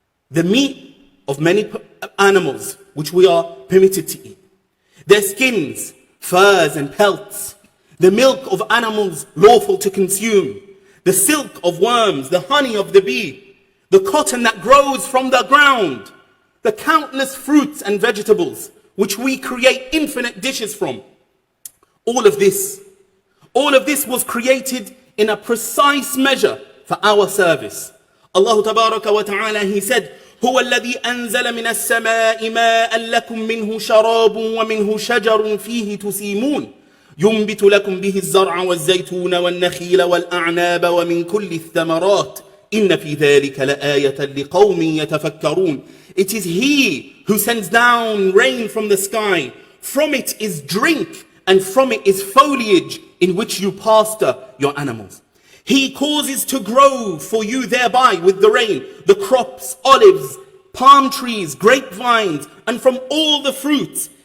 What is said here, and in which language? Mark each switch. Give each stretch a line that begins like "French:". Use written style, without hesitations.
English: The meat of many animals which we are permitted to eat, their skins, furs and pelts, the milk of animals lawful to consume, the silk of worms, the honey of the bee, the cotton that grows from the ground, the countless fruits and vegetables which we create infinite dishes from. All of this was created in a precise measure for our service.
Arabic: Allah Tabaraka wa Ta'ala,
English: He said,
Arabic: هو الذي أنزل من السماء ماء لكم منه شراب ومنه شجر فيه تسيمون ينبت لكم به الزرع والزيتون والنخيل والأعناب ومن كل الثمرات إن في ذلك لآية لقوم يتفكرون.
English: It is He who sends down rain from the sky. From it is drink, and from it is foliage in which you pasture your animals. He causes to grow for you thereby with the rain, the crops, olives, palm trees, grapevines, and from all the fruits.